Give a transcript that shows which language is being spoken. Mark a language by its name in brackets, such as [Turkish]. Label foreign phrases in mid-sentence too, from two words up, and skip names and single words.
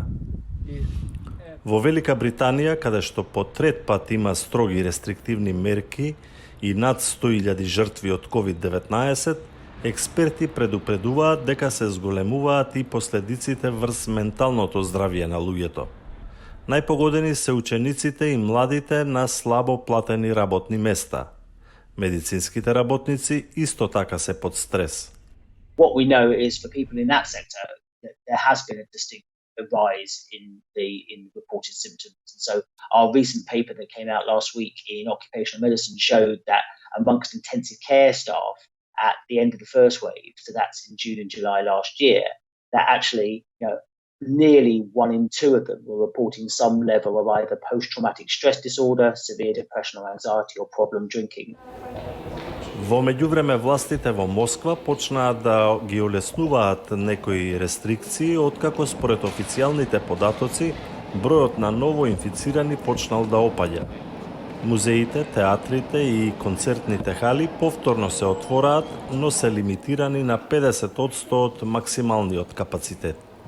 [Macedonian] Во Велика Британија, каде што по трет пат има строги рестриктивни мерки и над 100.000 жртви од COVID-19, експерти предупредуваат дека се зголемуваат и последиците врз менталното здравје на луѓето. Најпогодени се учениците и младите на слабо платени работни места. Медицинските работници исто така се под стрес. [English] What we know is for people in that sector that there has been a distinct rise in reported symptoms. And so our recent paper that came out last week in occupational medicine showed that amongst intensive care staff at the end of the first wave, so that's in June and July last year, that actually, nearly 1 in 2 of them were reporting some level of either post-traumatic stress disorder, severe depression or anxiety, or problem drinking. [Macedonian] Во меѓувреме властите во Москва почнаа да ги олеснуваат некои рестрикции, откако според официјалните податоци бројот на ново инфицирани почнал да опаѓа. Музеите, театрите и концертните хали повторно се отвораат, но се лимитирани на 50% од максималниот капацитет.